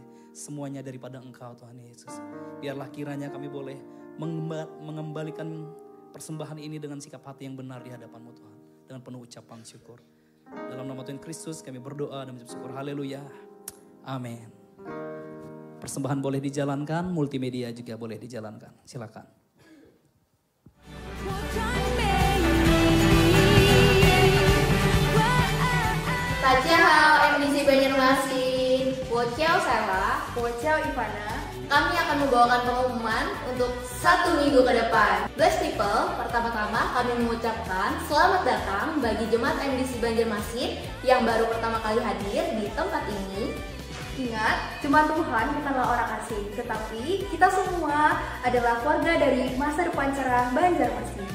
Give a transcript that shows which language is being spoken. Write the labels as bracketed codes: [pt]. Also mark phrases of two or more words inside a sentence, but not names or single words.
[id] Semuanya daripada Engkau Tuhan Yesus. Biarlah kiranya kami boleh mengembalikan persembahan ini dengan sikap hati yang benar di hadapan-Mu Tuhan. Dengan penuh ucapan syukur. Dalam nama Tuhan Kristus kami berdoa dan mengucap syukur. Haleluya. Amin. Persembahan boleh dijalankan, multimedia juga boleh dijalankan. Silakan. [zh] 大家好, MDC Banjarmasin. 我叫Sarah. 我叫 Ivana. [id] Kami akan membawakan pengumuman untuk 1 minggu ke depan. [en] Blessed people, [id] pertama-tama kami mengucapkan selamat datang bagi jemaat MDC Banjarmasin yang baru pertama kali hadir di tempat ini. Ingat, jemaat Tuhan bukanlah orang asing, tetapi kita semua adalah keluarga dari masa depan cerah Banjarmasin.